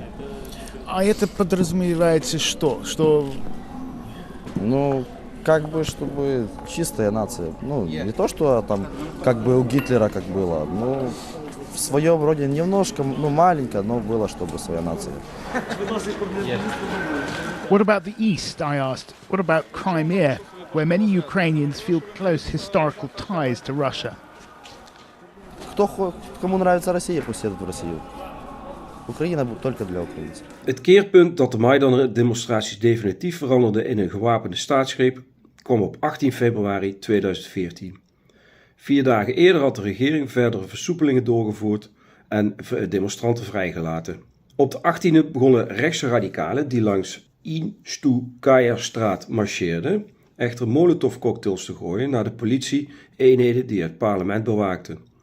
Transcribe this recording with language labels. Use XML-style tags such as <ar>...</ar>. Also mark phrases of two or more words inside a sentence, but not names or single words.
<ru>А это подразумевается что? Что... Ну, как бы, чтобы чистая нация. Ну, не то, что там, как бы у Гитлера как было. Ну, в своем роде немножко, ну, маленько, но было, чтобы своя нация.</ru> <en>What about the East, I asked? What about Crimea, where many Ukrainians feel close historical ties to Russia?</en> <ru>Кому нравится Россия, пусть едут в Россию. Oekraïne только для украинцев.</ru> <nl>Het keerpunt dat de Maidan-demonstraties definitief veranderden in een gewapende staatsgreep kwam op 18 februari 2014. 4 dagen eerder had de regering verdere versoepelingen doorgevoerd en demonstranten vrijgelaten. Op de 18e begonnen rechtse radicalen die langs Instukaja-straat marcheerden echter molotovcocktails te gooien naar de politie-eenheden die het parlement bewaakten.</nl>